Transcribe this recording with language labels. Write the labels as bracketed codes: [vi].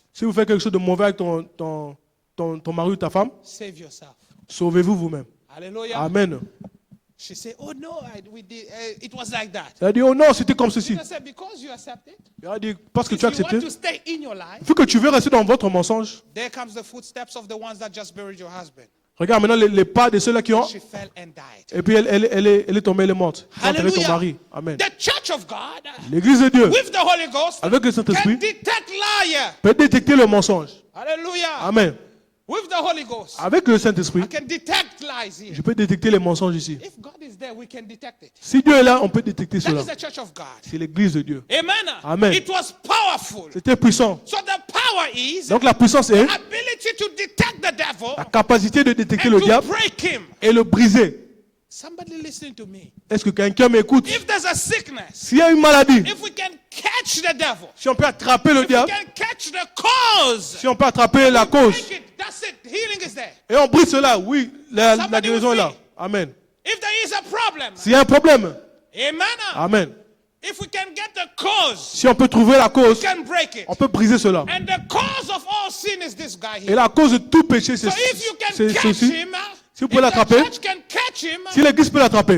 [fr] Si vous faites quelque chose de mauvais avec ton mari ou ta femme, [en] Save yourself. [fr] sauvez-vous vous-même. [en] Hallelujah. [fr] Amen. [en] She said, oh no, we did, it was like that. [fr] Elle a dit, oh non, c'était comme ceci. [en] Peter said, because you accept it, [fr] Elle a dit, parce que [en] if [fr] tu as [en] you [fr] accepté, [en] want to stay in your life, [fr] vu que tu veux rester dans votre mensonge, [en] there comes the footsteps of the ones that just buried your husband. [fr] regarde maintenant les pas de ceux-là qui ont. [en] She fell and died. [fr] Et puis elle est tombée, elle est morte. Quand elle est ton [en] Hallelujah. [fr] mari. Amen. [en] The church of God, [fr] L'église de Dieu, [en] with the Holy Ghost, [fr] avec le [en] can [fr] Saint-Esprit, [en] detect liar. [fr] peut détecter le mensonge. [en] Hallelujah. [fr] Amen. [en] With the Holy Ghost, [fr] Avec le Saint-Esprit, [en] I can detect lies here. [fr] je peux détecter les mensonges ici. [en] If God is there, we can detect it. [fr] Si Dieu est là, on peut détecter [en] That [fr] cela. [en] is the church of God. [fr] C'est l'église de Dieu. [en] Amen. [fr] Amen. [en] It was powerful. [fr] C'était puissant. [en] So the power is [fr] Donc la puissance est [en] ability to detect the devil [fr] la capacité de détecter [en] and [fr] le [en] to [fr] diable [en] break him. [fr] et le briser. [en] Somebody listening to me. [fr] Est-ce que quelqu'un m'écoute? [en] If there's a sickness, [fr] S'il y a une maladie, [en] if we can catch the devil, [fr] si on peut attraper le [en] if we [fr] diable, [en] can catch the cause, [fr] si on peut attraper la cause, [en] break it. That's it. Healing is there. [fr] et on brise cela, oui, la [en] Somebody [fr] guérison [en] will [fr] est là. [en] free. [fr] Amen. [en] If there is a problem, [fr] S'il y a un problème, [en] amen. [fr] amen. [en] If we can get the cause, [fr] Si on peut trouver la cause, [en] we can break it. [fr] on peut briser cela. [en] And the cause of all sin is this guy [fr] Et [en] here. [fr] la cause de tout péché, c'est [en] So if you can [fr] c'est [en] catch [fr] ceci. [en] him, [fr] Si vous [en] if [fr] pouvez [en] the [fr] l'attraper, [en] church can catch him, [fr] si l'église peut l'attraper,